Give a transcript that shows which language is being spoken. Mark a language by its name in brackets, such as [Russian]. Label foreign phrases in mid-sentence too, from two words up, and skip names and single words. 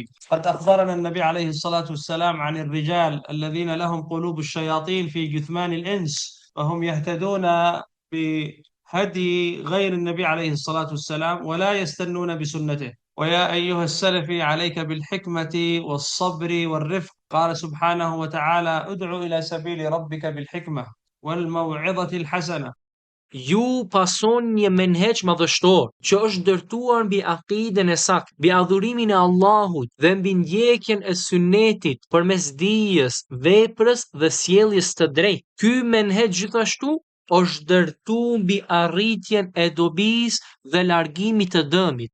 [Arabic] قد أخبرنا النبي عليه الصلاة والسلام عن الرجال الذين لهم قلوب الشياطين في جثمان الإنس، وهم يهتدون بهدي غير النبي عليه الصلاة والسلام ولا يستنون بسنته. ويا أيها السلفي عليك بالحكمة والصبر والرفق. قال سبحانه وتعالى: ادع إلى سبيل ربك بالحكمة والموعظة الحسنة. [Albanian] Ju pason një menheq madhështor që është ndërtuar mbi akiden e saktë, mbi adhurimin e Allahut dhe mbi ndjekjen e sunetit përmes dijes, veprës dhe sjelljes të drejtë. Ky menheq gjithashtu është ndërtuar mbi arritjen e dobisë dhe largimit të dëmit.